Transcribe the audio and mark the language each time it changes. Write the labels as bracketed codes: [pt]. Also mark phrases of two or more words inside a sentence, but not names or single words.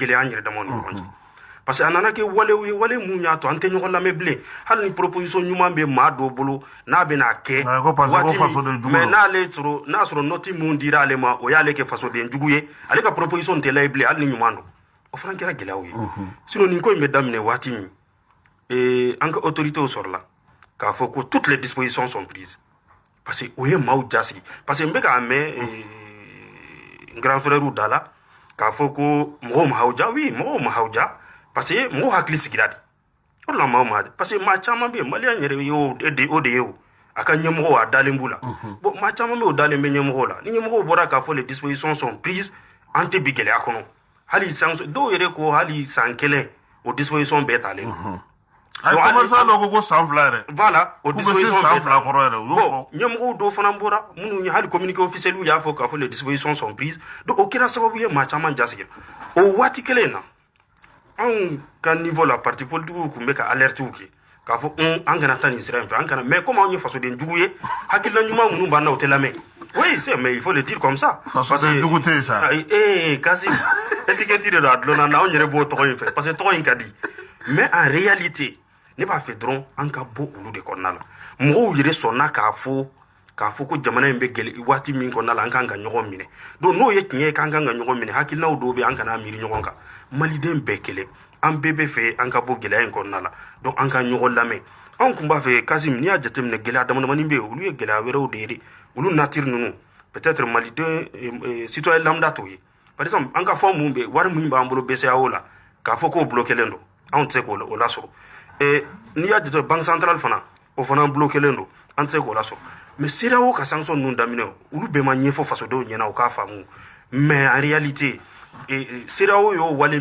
[bm] gɛlɛya an yɛrɛ dama ni ɲɔgɔn cɛ [fr] parce que [bm] a nana kɛ walew ye wale mun y'a to an tɛ ɲɔgɔn lamɛn bilen hali ni proposition ɲuman bɛ maa dɔw bolo n'a bɛna kɛ waati min mais n'a sɔrɔ nɔti mun dira ale ma o y'ale kɛ fasoden jugu ye ale ka proposition tɛ layi bilen hali ni ɲuman don o fana kɛra gɛlɛyaw ye sinon nin ko in bɛ daminɛ waati min an ka autorités sɔrɔla k'a fɔ ko [fr] toutes les dispositions sont prises parce que [bm] o ye maaw jasigi [fr] parce que [bm] n bɛ k'a mɛn n [fr] grand frère [bm] da la k'a fɔ ko mɔgɔw ma hawja oui mɔgɔw ma hawja [fr] parce que [bm] mɔgɔw hakili sigira de o de la maaw ma [fr] parce que [bm] maa caman bɛ yen maliyɛn yɛrɛ y'o de ye o a ka ɲɛmɔgɔw a dalen b'u la bon maa caman bɛ o dalen bɛ ɲɛmɔgɔw la ni ɲɛmɔgɔw bɔra k'a fɔ [fr] les dispositions sont prises [bm] an tɛ bi gɛlɛya kɔnɔ hali dɔw yɛrɛ ko hali san kelen o disposition bɛɛ talen ay commerçant dɔ ko san fila yɛrɛ voilà o disposition san fila kɔrɔ yɛrɛ bon ɲɛmɔgɔw dɔw fana bɔra minnu ye hali [fr] communiqué officiel [bm] y'a fɔ k'a fɔ [fr] les dispositions sont prises [bm] donc o kɛra sababu ye maa caman jasigi o waati kelen na anw ka niveau la [fr] parti politique [bm] tun bɛ ka alerte kɛ k'a fɔ an kana taa nin sira in fɛ an kana [fr] mais comme [bm] anw ye fasoden jugu ye hakilina ɲuman minnu b'an na o tɛ lamɛn [fr] oui c'est mais il faut le dire comme ça [bm] fasoden jugu tɛ yen sa Kasim [fr] étiquette de la [bm] dɔnna na anw yɛrɛ b'o tɔgɔ in fɛ [fr] parce que [bm] tɔgɔ in ka di [fr] mais en réalité [bm] ne b'a fɛ dɔrɔn an ka bɔ olu de kɔnɔna la mɔgɔw yɛrɛ sɔnna k'a fɔ ko jamana in bɛ gɛlɛ waati min kɔnɔna la an kan ka ɲɔgɔn minɛ donc n'o ye tiɲɛ ye k'an kan ka ɲɔgɔn minɛ hakilinaw dɔw bɛ an kana miiri ɲɔgɔn kan maliden bɛɛ kelen an bɛɛ bɛ fɛ an ka bɔ gɛlɛya in kɔnɔna la donc an ka ɲɔgɔn lamɛn anw tun b'a fɛ Kasim n'i y'a jateminɛ gɛlɛya damadamani bɛ yen olu ye gɛlɛya wɛrɛw de ye olu nature ninnu peut-être maliden [fr] citoyen lambda [bm] t'o ye [fr] par exemple [bm] an ka fɔ mun bɛ wari min b'an bolo BCEAO la k'a fɔ k'o bloquelen don anw tɛ se k'o lasɔrɔ n'i y'a jateminɛ [fr] banque centrale [bm] fana o fana bloquelen don an tɛ se k'o lasɔrɔ mais CEDEAO ka sanction ninnu daminɛ olu bɛɛ ma ɲɛfɔ fasodenw ɲɛna u k'a faamu [fr] mais en réalité [bm] CEDEAO y'o wale